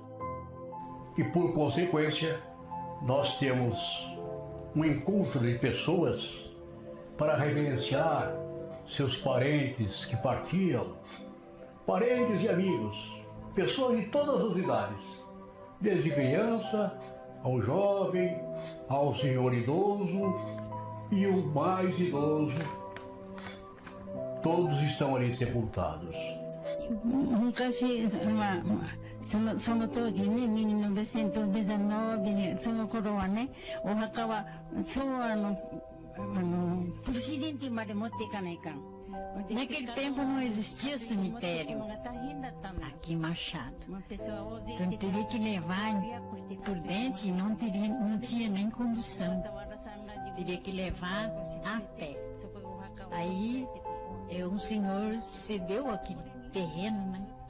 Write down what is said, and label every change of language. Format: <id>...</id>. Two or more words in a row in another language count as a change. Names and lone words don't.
<pt>E por consequência, nós temos um encontro de pessoas para reverenciar seus parentes que partiram, parentes e amigos, pessoas de todas as idades, desde criança ao jovem, ao senhor idoso e o mais idoso. Todos estão ali sepultados.</pt> <ja>昔、その当時ね、1919、その頃はね、お墓は昭和のプレシデンティまで持っていかないかん。</ja> <pt>Naquele tempo não existia cemitério aqui em Machado. Então teria que levar por dentro e não tinha nem condição. Teria que levar a pé. Aí um senhor cedeu aquele terreno, né?</pt>